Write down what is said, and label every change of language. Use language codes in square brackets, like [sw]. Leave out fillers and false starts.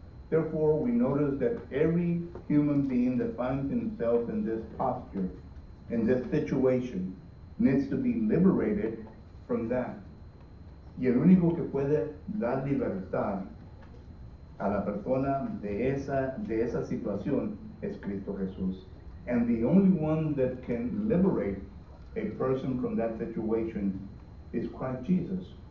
[en] Therefore, we notice that every human being that finds himself in this posture, in this situation, needs to be liberated from that. [es] Y el único que puede dar libertad a la persona de esa situación es Cristo Jesús. [en] And the only one that can liberate a person from that situation is Christ Jesus.